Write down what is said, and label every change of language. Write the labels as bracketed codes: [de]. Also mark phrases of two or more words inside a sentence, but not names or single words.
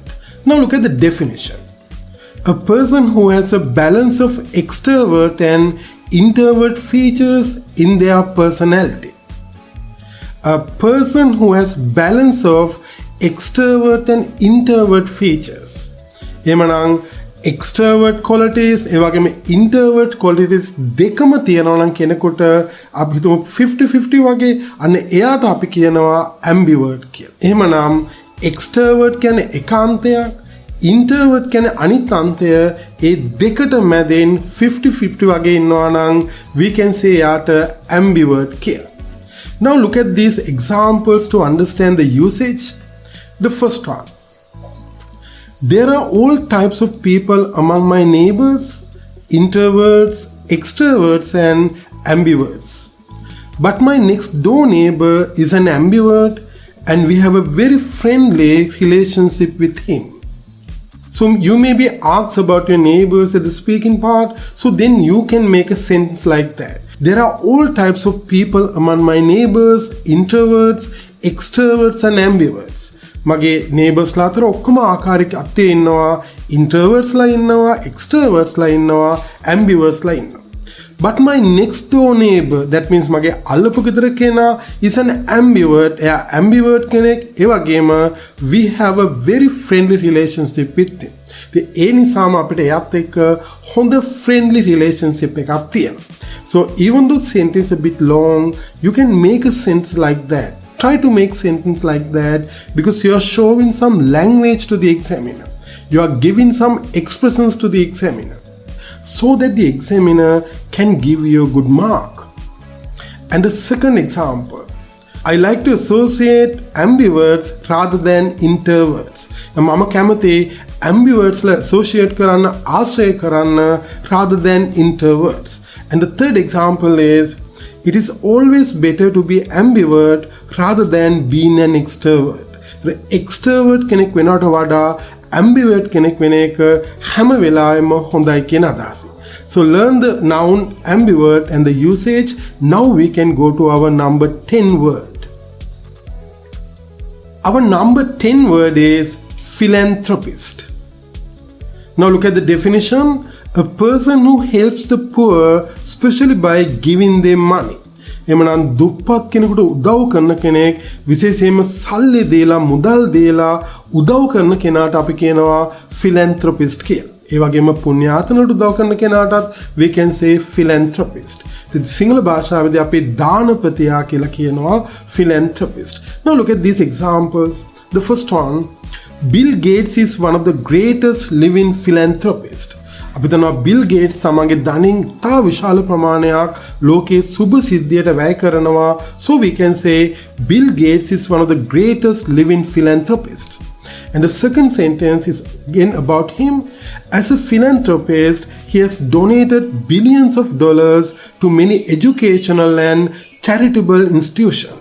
[en] Now look at the definition. A person who has a balance of extrovert and introvert features in their personality. A person who has balance of extrovert and introvert features. [si] එමනම් [en] extrovert qualities [si] ඒ වගේම [en] introvert qualities [si] දෙකම තියෙනවා නම් කෙනෙකුට අපි හිතමු 50-50 වගේ අන්න එයාට අපි කියනවා ambivert කියලා. එහෙමනම් extrovert කියන්නේ ඒකාන්තයක්, introvert කියන්නේ අනිත් අන්තය. ඒ දෙකට මැදින් 50-50 වගේ ඉන්නවා නම් [en] we can say [si] එයාට ambivert කියලා. [en] Now look at these examples to understand the usage. The first one, there are all types of people among my neighbors, introverts, extroverts and ambiverts. But my next door neighbor is an ambivert and we have a very friendly relationship with him. So you may be asked about your neighbors at the speaking part, so then you can make a sentence like that. There are all types of people among my neighbors, introverts, extroverts and ambiverts. [si] මගේ neighbors ලා අතර ඔක්කොම ආකාරයක අටේ ඉන්නවා, introverts ලා ඉන්නවා, extroverts ලා ඉන්නවා, ambiverts ලා ඉන්නවා. [en] But my next door neighbor, that means [si] මගේ අල්ලපු ගෙදර කෙනා [en] is an ambivert. [si] එයා ambivert කෙනෙක්. ඒ වගේම [en] we have a very friendly relationship with him. [si] ඒ නිසාම අපිට එයාත් එක්ක හොඳ [en] friendly relationship [si] එකක් තියෙනවා. [en] So even though sentence a bit long, you can make a sentence like that. Try to make sentence like that because you are showing some language to the examiner. You are giving some expressions to the examiner so that the examiner can give you a good mark. And the second example, I like to associate ambiverts rather than introverts. [si] මම කැමති ambiverts ලා associate කරන්න, ආශ්‍රය කරන්න [en] rather than introverts. And the third example is, it is always better to be ambivert rather than being an extrovert. The extrovert [si] කෙනෙක් වෙනවට වඩා ambivert කෙනෙක් වෙන එක හැම වෙලාවෙම හොඳයි කියන අදහස. [en] So learn the noun ambivert and the usage. Now we can go to our number 10 word. Our number 10 word is philanthropist. Now look at the definition. A person who helps the poor, especially by giving them money. [si] එමනම් දුප්පත් කෙනෙකුට උදව් කරන කෙනෙක්, විශේෂයෙන්ම සල්ලි දීලා මුදල් දීලා උදව් කරන කෙනාට අපි කියනවා philanthropist කියලා. ඒ වගේම පුණ්‍යාතනට උදව් කරන කෙනාටත් [en] we can say philanthropist. [si] සිංහල භාෂාවේදී අපි දානපතියා කියලා කියනවා philanthropist. [en] Now look at these examples. The first one, Bill Gates is one of the greatest living philanthropists. [si] අපි දන්නවා Bill Gates තමන්ගේ ධනින් තා විශාල ප්‍රමාණයක් ලෝකයේ සුබ සිද්ධියට වැය කරනවා. [en] So we can say Bill Gates is one of the greatest living philanthropists. And the second sentence is again about him. As a philanthropist, he has donated billions of dollars to many educational and charitable institutions.